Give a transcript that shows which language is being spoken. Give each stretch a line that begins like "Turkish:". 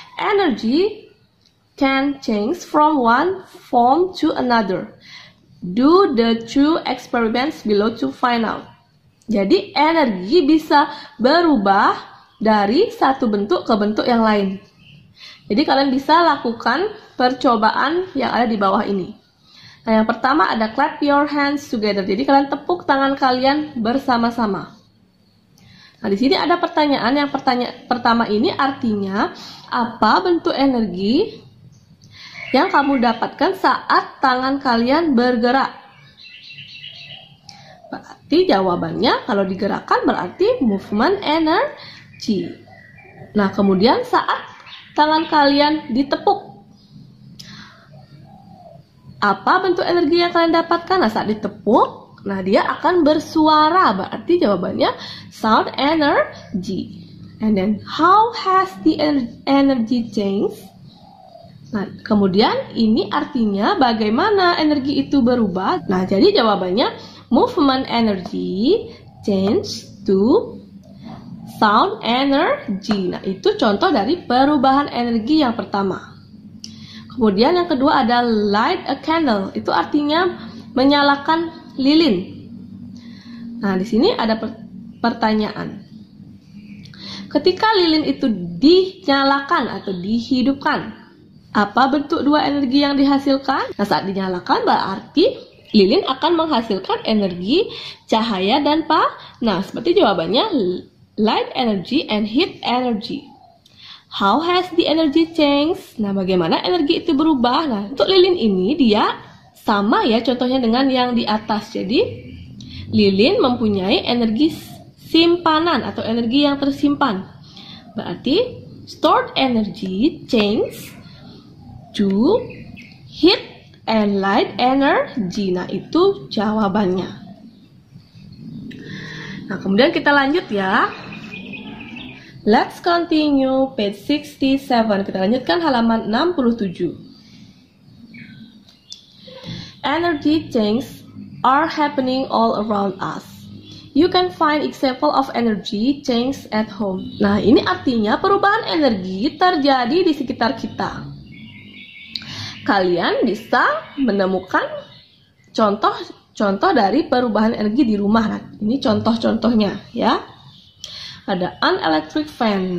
English: Energy can change from one form to another. Do the two experiments below to find out.
Indonesian: Jadi energi bisa berubah dari satu bentuk ke bentuk yang lain. Jadi kalian bisa lakukan percobaan yang ada di bawah ini. Nah, yang pertama ada
English: clap your hands together.
Indonesian: Jadi kalian tepuk tangan kalian bersama-sama. Nah, di sini ada pertanyaan. Yang pertama ini artinya apa bentuk energi yang kamu dapatkan saat tangan kalian bergerak? Berarti jawabannya kalau digerakkan berarti movement energy. Nah, kemudian saat tangan kalian ditepuk, apa bentuk energi yang kalian dapatkan? Nah, saat ditepuk, nah dia akan bersuara. Berarti jawabannya sound energy.
English: And then, how has the energy changed?
Indonesian: Nah, kemudian ini artinya bagaimana energi itu berubah? Nah, jadi jawabannya
English: movement energy change to sound energy.
Indonesian: Nah, itu contoh dari perubahan energi yang pertama. Kemudian yang kedua ada
English: light a candle.
Indonesian: Itu artinya menyalakan lilin. Nah, di sini ada pertanyaan. Ketika lilin itu dinyalakan atau dihidupkan, apa bentuk dua energi yang dihasilkan? Nah, saat dinyalakan berarti lilin akan menghasilkan energi cahaya dan panas. Seperti jawabannya
English: light energy and heat energy. How has the energy changed?
Indonesian: Nah, bagaimana energi itu berubah? Nah, untuk lilin ini dia sama ya contohnya dengan yang di atas. Jadi, lilin mempunyai energi simpanan atau energi yang tersimpan. Berarti,
English: stored energy change to heat and light energy.
Indonesian: Nah, itu jawabannya. Nah, kemudian kita lanjut ya.
English: Let's continue page 67.
Indonesian: Kita lanjutkan halaman 67.
English: Energy changes are happening all around us. You can find example of energy change at home.
Indonesian: Nah, ini artinya perubahan energi terjadi di sekitar kita. Kalian bisa menemukan contoh dari perubahan energi di rumah. Nah, ini contoh-contohnya ya. Ada
English: an electric fan.